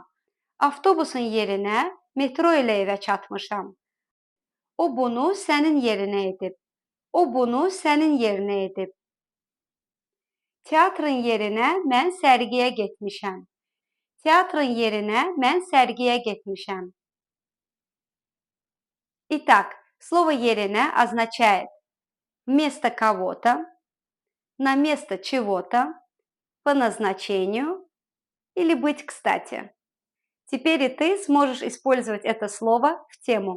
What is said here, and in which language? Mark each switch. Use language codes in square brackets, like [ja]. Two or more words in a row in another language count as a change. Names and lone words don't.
[az] Avtobusun yerinə metro ilə evə çatmışam. O bunu sənin yerinə edib. O bunu sənin yerinə edib. Teatrın yerinə mən sərgiyə getmişəm. Teatrın yerinə mən sərgiyə getmişəm. [ru] Итак, слово «йерене» означает вместо кого-то, на место чего-то, по назначению или быть кстати. Теперь и ты сможешь использовать это слово в тему.